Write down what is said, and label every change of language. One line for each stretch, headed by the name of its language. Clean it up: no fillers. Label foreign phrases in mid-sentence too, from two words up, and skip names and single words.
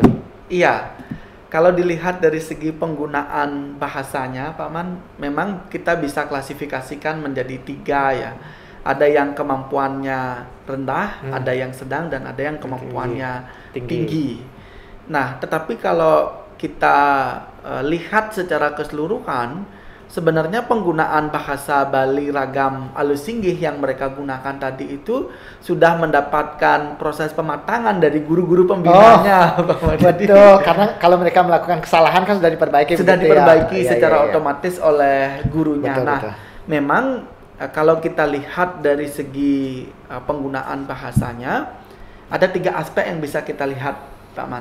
Indonesian: Iya, kalau dilihat dari segi penggunaan bahasanya, Pak Man, memang kita bisa klasifikasikan menjadi 3 ya. Ada yang kemampuannya rendah, ada yang sedang, dan ada yang kemampuannya tinggi. Nah, tetapi kalau kita lihat secara keseluruhan, sebenarnya penggunaan bahasa Bali ragam alus singgih yang mereka gunakan tadi itu sudah mendapatkan proses pematangan dari guru-guru pembinanya. Betul, karena kalau mereka melakukan kesalahan kan sudah diperbaiki. Sudah diperbaiki secara otomatis oleh gurunya. Betul. Memang kalau kita lihat dari segi penggunaan bahasanya, ada 3 aspek yang bisa kita lihat, Pak Man.